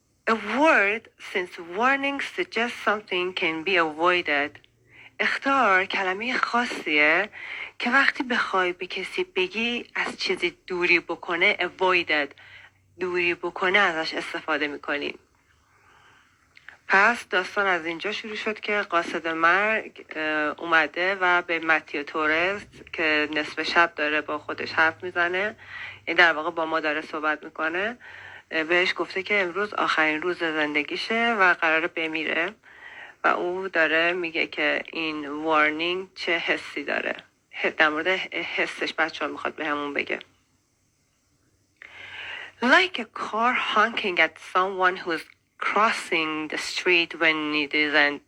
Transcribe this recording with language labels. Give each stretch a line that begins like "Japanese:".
English: A word since warning suggests something can be avoided.
Persian: اخطار کلمه خاصیه که وقتی بخوای به کسی بگی از چیزی دوری بکنه، avoided، دوری بکنه ازش استفاده میکنیم. پس داستان از اینجا شروع شد که قاصد مرگ اومده و به متیو تورز که نصف شب داره با خودش حرف میزنه، این در واقع با ما داره صحبت میکنه، بهش گفته که امروز آخرین روز زندگیشه و قراره بمیره و او داره میگه که این وارنینگ چه حسی داره. در مورد حسش بچه ها میخواد به همون بگه.
English: Like a car honking at someone who's crossing the street when it isn't.